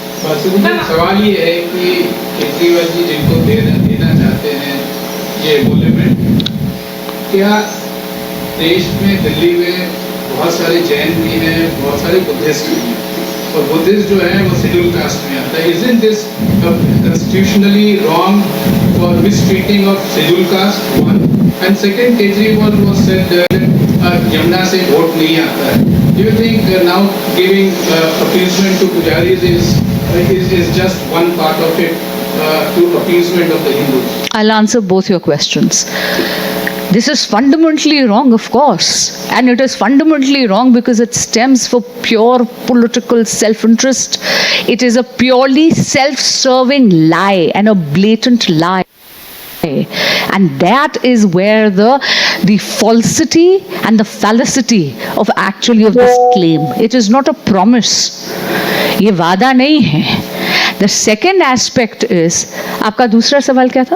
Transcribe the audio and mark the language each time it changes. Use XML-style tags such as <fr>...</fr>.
<hi>सवाल ये है कि केजरीवाल जी जिनको देना चाहते हैं ये एमोल्यूमेंट, क्या देश में, दिल्ली में बहुत सारे जैन भी हैं, बहुत सारे बुद्धिस्ट भी हैं, और बुद्धिस्ट जो है वो शेड्यूल कास्ट में आता है।</hi> <en>Isn't this constitutionally wrong for mistreating of scheduled caste? One, and second, Kejriwal was said</en> <hi>Yamuna से वोट नहीं आता है.</hi> <en>Do you think now giving appeasement to pujaris is just one part of it to appeasement of the Hindus? I'll answer both your questions. This is fundamentally wrong, of course, and it is fundamentally wrong because it stems from pure political self-interest. It is a purely self-serving lie and a blatant lie. And that is where the falsity and the fallacy of actually of this claim. It is not a promise.</en> <hi>ये वादा नहीं है.</hi> <en>The second aspect is,</en> <hi>आपका दूसरा सवाल क्या था?</hi>